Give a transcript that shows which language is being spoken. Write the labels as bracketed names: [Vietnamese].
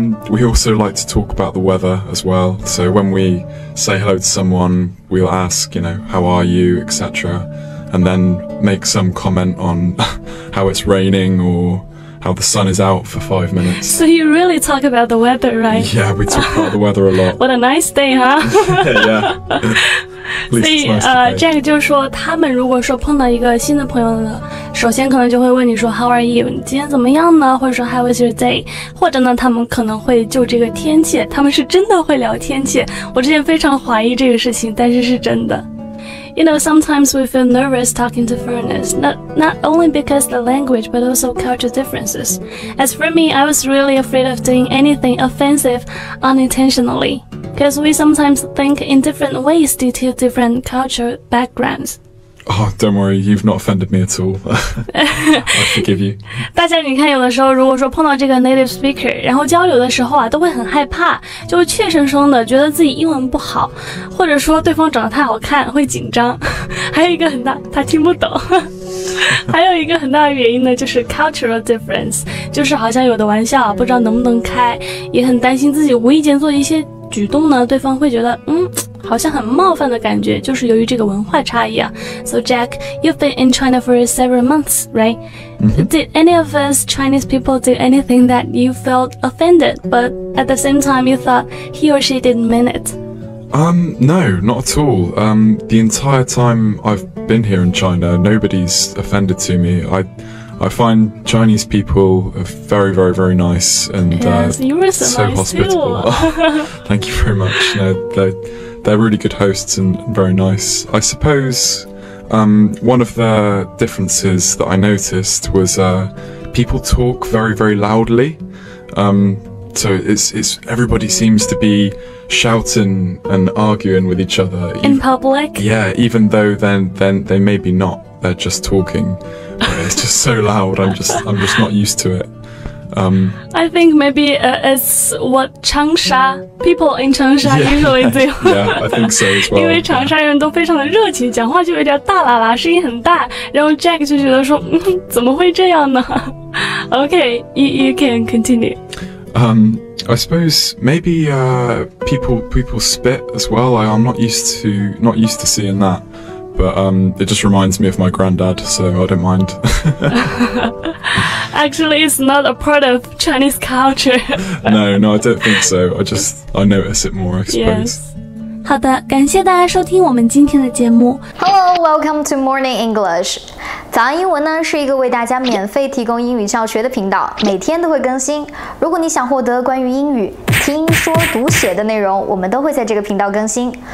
[English] We also like to talk about the weather as well. So when we say hello to someone, we'll ask, how are you, etc. And then make some comment on how it's raining or how the sun is out for 5 minutes. So you really talk about the weather, right? Yeah, we talk about the weather a lot. What a nice day, huh? Yeah. [Chinese] 所以Jack 就说他们如果说碰到一个新的朋友呢，首先可能就会问你说 [English] How are you？ [Chinese] 你今天怎么样呢？或者说 [English] How was your day？ [Chinese] 或者呢他们可能会就这个天气，他们是真的会聊天气。我之前非常怀疑这个事情，但是是真的。 [English] Sometimes we feel nervous talking to foreigners, not only because the language, but also culture differences. As for me, I was really afraid of doing anything offensive unintentionally, because we sometimes think in different ways due to different cultural backgrounds. Oh, don't worry, you've not offended me at all. I forgive you. [Chinese] 大家你看，有的时候如果说碰到这个 native speaker， 然后交流的时候啊，都会很害怕，就会怯生生的觉得自己英文不好，或者说对方长得太好看会紧张。还有一个很大，他听不懂。还有一个很大的原因呢，就是 cultural difference， 就是好像有的玩笑不知道能不能开，也很担心自己无意间做一些举动呢，对方会觉得好像很冒犯的感觉，就是由于这个文化差异啊。 [English] So Jack, you've been in China for several months, right? Did any of us Chinese people do anything that you felt offended, but at the same time you thought he or she didn't mean it? No, not at all. The entire time I've been here in China, nobody's offended to me. I find Chinese people are very, very, very nice and yes, you were so nice hospitable. Thank you very much. No, they're really good hosts and very nice. I suppose one of the differences that I noticed was people talk very, very loudly. So it's everybody seems to be shouting and arguing with each other in public. Yeah, even though then they maybe not. They're just talking. It's just so loud. I'm just not used to it. I think maybe it's what Changsha people in Changsha usually do. Yeah, I think so as well. [Chinese] 因为长沙人都非常的热情，讲话就有点大啦啦，声音很大。然后 Jack 就觉得说，怎么会这样呢？ [English] Okay, you can continue. I suppose maybe people spit as well. I'm not used to seeing that, but it just reminds me of my granddad, so I don't mind. Actually, it's not a part of Chinese culture. No, I don't think so. I notice it more, I suppose. Yes. [Chinese] 好的，感谢大家收听我们今天的节目。 [English] Hello, welcome to Morning English. [Chinese] 早安英文呢是一个为大家免费提供英语教学的频道，每天都会更新。如果你想获得关于英语听说读写的内容，我们都会在这个频道更新。